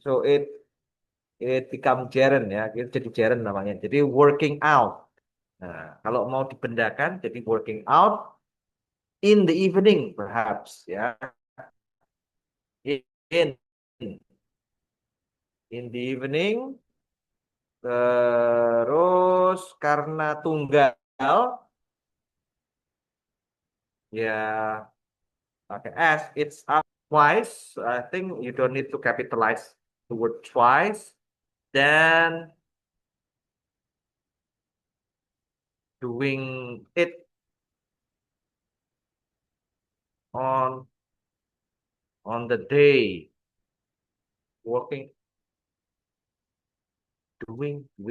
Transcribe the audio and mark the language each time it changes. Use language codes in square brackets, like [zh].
[en] So it become gerund ya, [id] itu jadi gerund namanya. [en] Jadi working out. Nah, [id] kalau mau dibendakan jadi [en] working out in the evening perhaps ya. In In the evening. [id] Terus karena tunggal, ya pakai S. [en] It's up twice. I think you don't need to capitalize the word twice. Then doing it on the day, working, doing.